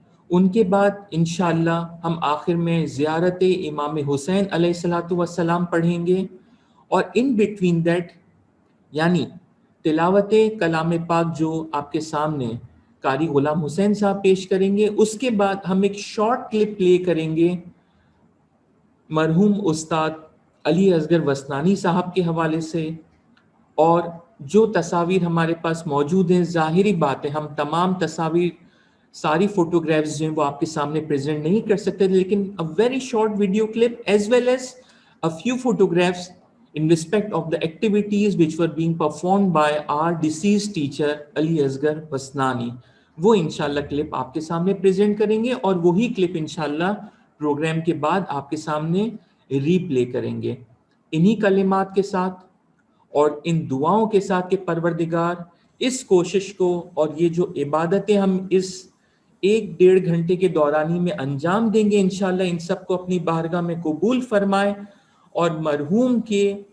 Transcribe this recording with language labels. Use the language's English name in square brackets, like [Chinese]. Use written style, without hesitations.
[Urdu] ان کے بعد انشاءاللہ ہم آخر میں زیارت امام حسین علیہ السلام پڑھیں گے، اور [English] in between that [Urdu] یعنی تلاوت کلام پاک جو آپ کے سامنے قاری غلام حسین صاحب پیش کریں گے، اس کے بعد ہم ایک شارٹ کلپ پلے کریں گے مرحوم استاد علی اصغر وسنانی صاحب کے حوالے سے. اور جو تصاویر ہمارے پاس موجود ہیں، ظاہری بات ہے ہم تمام تصاویر ساری فوٹوگرافز جو ہیں وہ آپ کے سامنے پریزنٹ نہیں کر سکتے، لیکن [English] a very short video clip as well as a few photographs in respect of the activities which were being performed by our deceased teacher Ali Asghar Wasnani. [Urdu] وہ انشاءاللہ کلپ آپ کے سامنے پریزنٹ کریں گے، اور وہی کلپ انشاءاللہ پروگرام کے بعد آپ کے سامنے ری پلے کریں گے، انہی کلمات کے ساتھ اور ان دعاؤں کے ساتھ کہ پروردگار اس کوشش کو اور یہ جو عبادتیں ہم اس 1-1.5 گھنٹے کے دورانی میں انجام دیں گے، انشاءاللہ ان سب کو اپنی بارگاہ میں قبول فرمائے، اور مرحوم کے